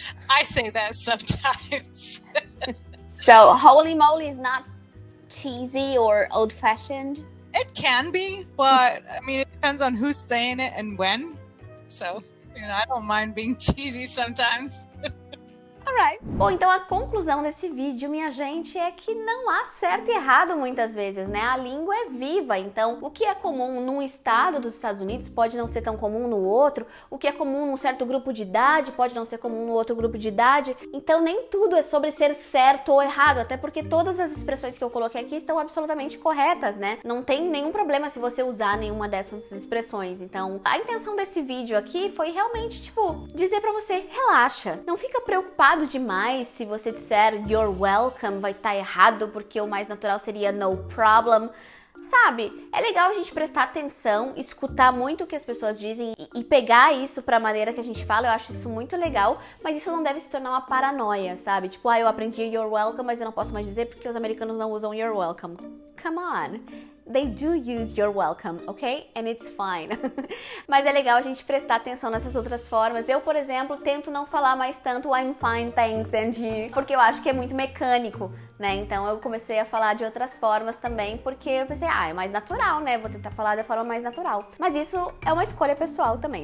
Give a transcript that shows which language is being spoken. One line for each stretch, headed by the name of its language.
English: I say that sometimes. So, holy moly is not cheesy or old-fashioned? It can be, but I mean, it depends on who's saying it and when. So, I don't mind being cheesy sometimes. Alright.
Portuguese: Bom, então a conclusão desse vídeo, minha gente, é que não há certo e errado muitas vezes, né? A língua é viva, então o que é comum num estado dos Estados Unidos pode não ser tão comum no outro, o que é comum num certo grupo de idade pode não ser comum no outro grupo de idade, então nem tudo é sobre ser certo ou errado, até porque todas as expressões que eu coloquei aqui estão absolutamente corretas, né? Não tem nenhum problema se você usar nenhuma dessas expressões, então a intenção desse vídeo aqui foi realmente, tipo, dizer pra você, relaxa, não fica preocupado demais se você disser
English: you're welcome,
Portuguese: vai estar errado, porque o mais natural seria
English: no problem.
Portuguese: Sabe, é legal a gente prestar atenção, escutar muito o que as pessoas dizem e pegar isso pra maneira que a gente fala, eu acho isso muito legal, mas isso não deve se tornar uma paranoia, sabe? Tipo, eu aprendi
English: you're welcome,
Portuguese: mas eu não posso mais dizer porque os americanos não usam you're welcome.
English: Come on! They do use you're welcome, ok? And it's fine.
Portuguese: Mas é legal a gente prestar atenção nessas outras formas. Eu, por exemplo, tento não falar mais tanto
English: I'm fine, thanks, and you,
Portuguese: porque eu acho que é muito mecânico, né? Então eu comecei a falar de outras formas também, porque eu pensei, é mais natural, né? Vou tentar falar da forma mais natural. Mas isso é uma escolha pessoal também.